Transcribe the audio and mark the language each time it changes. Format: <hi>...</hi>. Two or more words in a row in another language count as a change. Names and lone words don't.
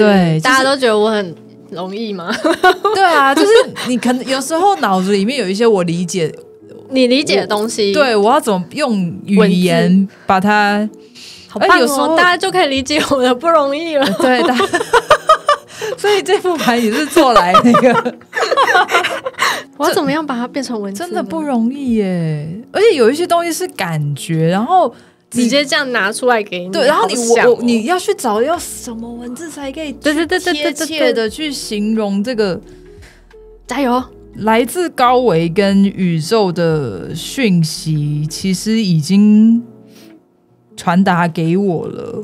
<zh>對，大家都覺得我很容易嗎？對啊，就是你可能有時候腦子裡面有一些我理解你理解的東西，對，我要怎麼用語言把它，好棒哦，有時候大家就可以理解我的不容易了。對的，所以這副牌也是做來那個我要怎麼樣把它變成文字？真的不容易耶，而且有一些東西是感覺，然後直接這樣拿出來給你，對，然後你要去找要什麼文字才可以貼切的去形容這個。加油！來自高維跟宇宙的訊息，其實已經傳達給我了。</zh>